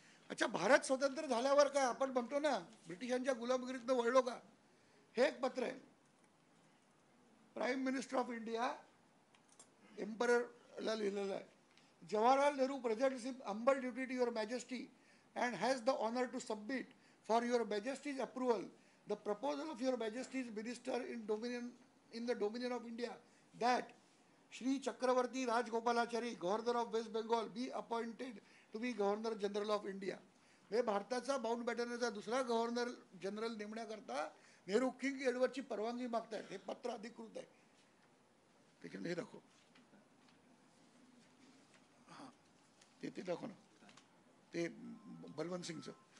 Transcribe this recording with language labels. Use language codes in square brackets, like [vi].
[mr] अच्छा, भारत स्वतंत्र झाल्यावर काय आपण म्हणतो ना ब्रिटिशांच्या गुलामगिरीतनं वळलो का, हे एक पत्र आहे. प्राईम मिनिस्टर ऑफ इंडिया एम्पररला लिहिलेलं आहे. [en] Jawaharlal Nehru presents him humble duty to your majesty and has the honor to submit for your majesty's approval the proposal of your majesty's minister in the dominion of India that Shri Chakravarti Rajgopalachari, governor of West Bengal, be appointed to be governor general of India. [mr] हे भारताचा mount बॅटनचा दुसरा governor general नेमण्याकरता Nehru king एडवर्डची परवानगी मागतायत. हे पत्र अधिकृत आहे. त्याच्याने हे दाखव, हां ते दाखव ना, ते बलवंत सिंगचं.